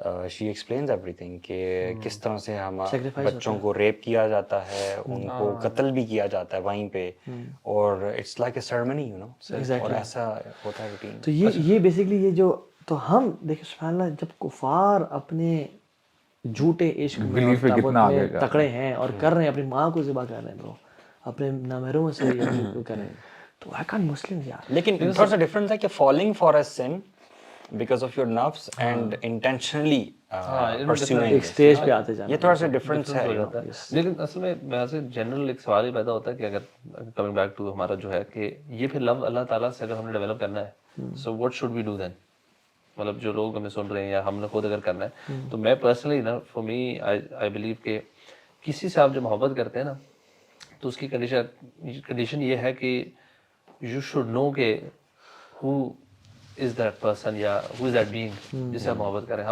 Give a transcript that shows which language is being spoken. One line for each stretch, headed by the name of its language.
English: she explains everything
Urdu: کہ کس طرح سے ہمارے بچوں کو ریپ کیا جاتا ہے, ان کو قتل بھی کیا جاتا ہے وہیں پہ, اور
English: it's like a ceremony, you know,
Urdu: اور ایسا ہوتا ہے روٹین. تو یہ بیسکلی یہ جو, تو ہم دیکھیں سبحان اللہ, جب کفار اپنے جھوٹے عشق میں تکڑے ہیں اور کر رہے ہیں, اپنی ماں کو ذبح کر رہے ہیں برو, اپنے نامحرموں سے کر رہے ہیں, تو
English: why can't Muslims
Urdu: یار. لیکن تھوڑا سا ڈفرنس ہے کہ
English: falling for a sin because of your nafs and intentionally pursuing
Urdu: ایک اسٹیج پہ آتے جانا, یہ تھوڑا سا ڈفرنس ہے. لیکن اصل میں وہاں سے جنرل ایک سوال ہی پیدا ہوتا ہے کہ اگر کمنگ بیک ٹو ہمارا جو ہے کہ یہ پھر لو اللہ تعالیٰ سے اگر ہم نے ڈیولپ کرنا ہے,
English: So what should we do then.
Urdu: مطلب جو لوگ ہمیں سن رہے ہیں یا ہم نے خود اگر کرنا ہے, تو میں پرسنلی نا
English: for me I believe
Urdu: کہ کسی سے آپ جو محبت کرتے ہیں نا, تو اس کی کنڈیشن یہ ہے کہ
English: you should know
Urdu: کہ
English: who is that person یا who is that being
Urdu: جس سے آپ محبت کریں.